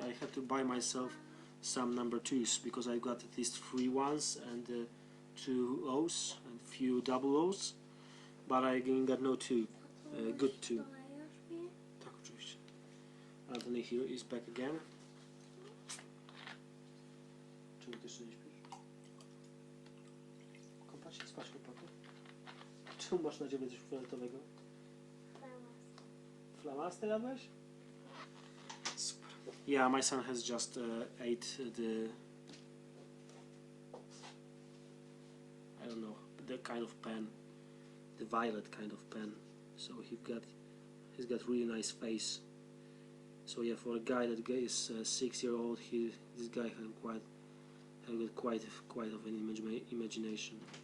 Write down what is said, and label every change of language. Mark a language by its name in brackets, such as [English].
[English] I have to buy myself some number 2s because I got at least 3 ones and 2 O's and few double O's, but I again got no 2 good 2. [Polish] Tak, oczywiście. [English] Anthony here is back again. [Polish] Czemu ty jeszcze nie śpisz? Kąpać się, spać chłopaku? Czemu masz na ciebie coś fioletowego? Flamaster jadłeś? Super. [English] Yeah, my son has just ate the I don't know, the kind of pen, the violet kind of pen. So he's got really nice face. So yeah, for a guy that is 6-year-old, this guy has quite of an imagination.